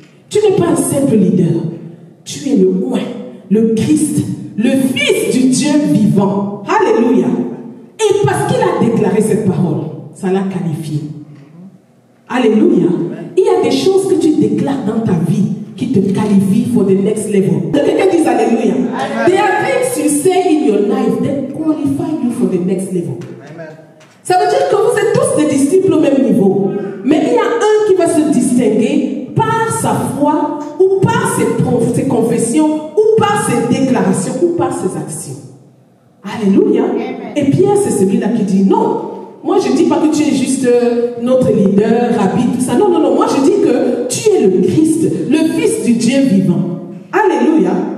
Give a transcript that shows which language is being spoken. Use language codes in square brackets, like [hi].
[fr] Tu n'es pas un simple leader. Tu es le oint, le Christ, le Fils du Dieu vivant. Alléluia. Et parce qu'il a déclaré cette parole, ça l'a qualifié. Alléluia. Il y a des choses que tu déclares dans ta vie qui te qualifient [en] for the next level. [fr] Quelqu'un dit Alléluia. [en] There are things you say in your life that qualify you for the next level. Amen. [fr] Ça veut dire que vous êtes tous des disciples au même niveau. Mais il y a un qui va se distinguer par sa foi, ou par ses confessions, ou par ses déclarations, ou par ses actions. Alléluia. Amen. Et Pierre, c'est celui-là qui dit non. Moi, je ne dis pas que tu es juste notre leader, rabbi, tout ça. Non, non, non. Moi, je dis que tu es le Christ, le Fils du Dieu vivant. Alléluia.